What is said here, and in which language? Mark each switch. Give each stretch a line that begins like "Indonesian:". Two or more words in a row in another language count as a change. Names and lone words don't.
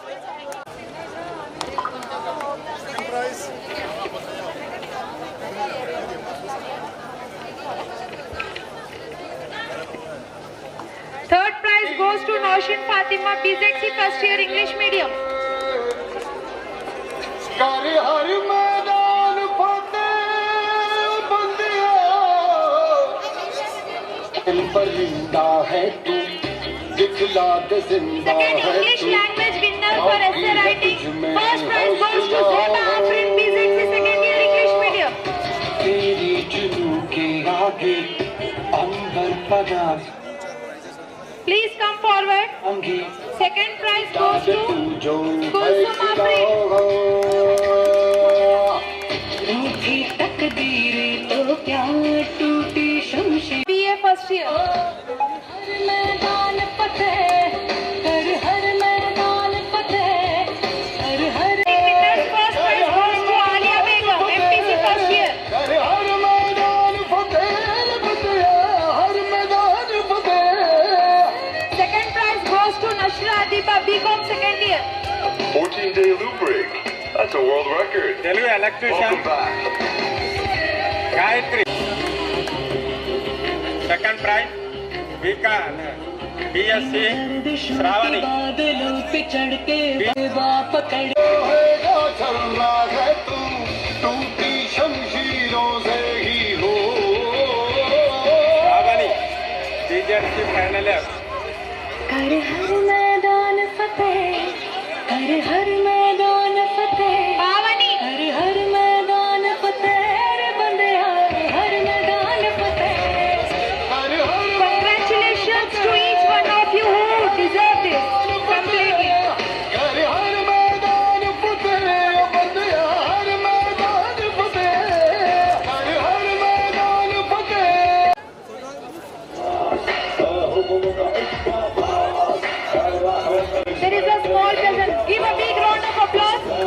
English: Third prize goes to Naushin Fatima, BZC first year English medium.
Hindi: कर हर मैदान फतेह बंदिया दिल पर जिंदा है तू दिखला दे जिंदा
English: Second
Hindi: है
English: English
Hindi: तू
English: language winner for essay writing. First prize goes to Zeba Afrin, BZC second year English medium.
Hindi: तेरी जुनू के आगे अंबर पराग
English: Please come forward.
Hindi: अंगी
English: Second prize goes to
Hindi: जो
English: Kulsum Afrin.
Hindi: रूठी तकदीरें तो क्या टूटी शमशीर
English: BA first year.
Hindi: हर मैदान फतेह हर मैदान फतेह हर
English: Winners first prize goes to Alia Begum, MPC first year.
Hindi: कर हर मैदान फतेह बंदिया हर मैदान फतेह
English: Second prize goes to Nashra Adipa, BCom second year. 14-day loop break. That's a world record. తెలుగు ఎలక్ట్రీషియన్ Welcome back. గాయత్రి second prize BSc श्रावणी
Hindi: बादलों पे चढ़ के पकड़ रहेगा चल रहा है तू टूटी शमशीरों से ही हो
English: श्रावणी BSc final year
Hindi: कर हर मैदान फतेह कर हर मैदान फतेह
English: Pavani.
Hindi: कर हर मैदान फतेह रे बंदिया हर मैदान फतेह हर हर
English: Congratulations to each one of you who deserve this completely.
Hindi: हर हर मैदान फतेह बंदिया हर मैदान फतेह हर हर मैदान फतेह
English: There is a small present. Give a big round of applause.